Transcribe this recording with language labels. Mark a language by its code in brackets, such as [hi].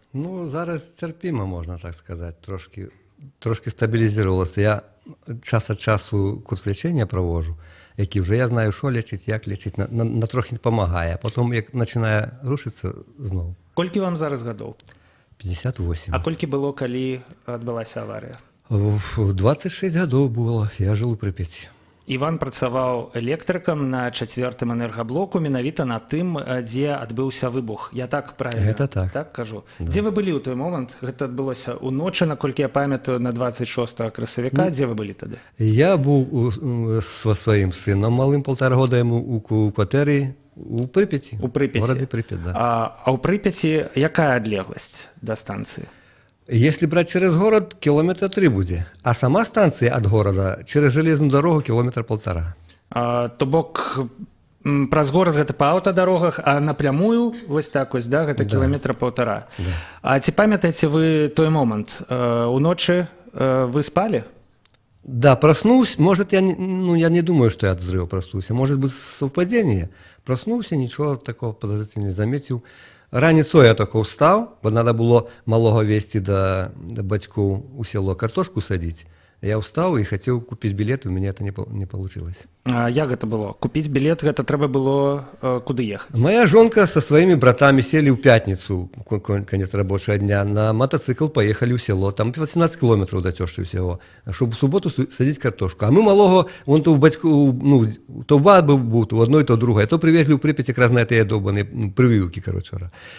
[be] Ну, зараз цярпіма, можна так сказаць, трошки стабілізировалася. [uk] Я час ад часу курс лечения провожу, які вже я знаю, що лечить, як лечить, на трохи допомагає. А потім, як починає рушитися, знову. [be] Колькі вам зараз гадоў? 58. А колькі было, калі адбылася аварія? 26 гадоў было, я жил у Припяці. Іван працаваў электрыкам на 4-м энергаблоку, менавіта на тым, дзе адбыўся выбух. [ru] Я так правильна? [be] Гэта так. Так кажу. Да. Дзе вы былі ў той момант? Гэта адбылося ўночы, наколькі я памятаю, на 26 красавіка. Дзе вы былі тады? [uk] Я був со сваім сыном малым, 1,5 года яму у кватэры у Припяці. У Припяці. [be] В горадзе Припят, да. А ў Припяці якая адлегласць да станцыі? [ru] Если брать через город, километра 3 будет. А сама станция от города через железную дорогу 1,5 километра. [be] То бок праз горад гэта па аўтадарогах, а напрямую вось так вось, да, гэта кілометра 1,5. Да. А ці памятаеце вы той момант? Уночы вы спали? [ru] Да, проснулся. Может, я не думаю, что я от взрыва проснулся. Может быть, совпадение. Проснулся, ничего такого подозрительного не заметил. [uk] Раніцою я тільки встав, бо треба було малого везти до батьків у село картошку садити. Я встав і хотів купити білет, у мене це не вийшло. А як це було? Купити білет, це треба було куди їхати? [ru] Моя жонка со своими братами сели в пятницу, конец рабочего дня, на мотоцикл поехали в село. Там 18 километров до тещи всего, чтобы в субботу садить картошку. А мы малого, вон то в батьку, то в бабы был, то в одной, то в другой. А то привезли в Припять якраз на этой долбаной прививки, короче.